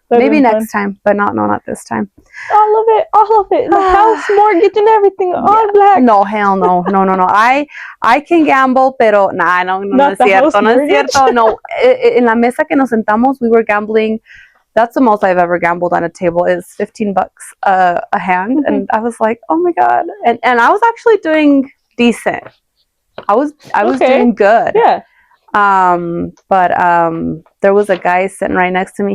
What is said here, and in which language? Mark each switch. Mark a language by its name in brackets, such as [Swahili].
[English] Maybe next time, but not this time. All of it. The house mortgage and everything on black. No, hell no. I can gamble, [Spanish] pero no es cierto. No, en la mesa que nos sentamos, [English] we were gambling. That's the most I've ever gambled on a table, is $15 a hand. Mm-hmm. And I was like, oh my god. And I was actually doing decent. I was doing good. Yeah. But there was a guy sitting right next to me.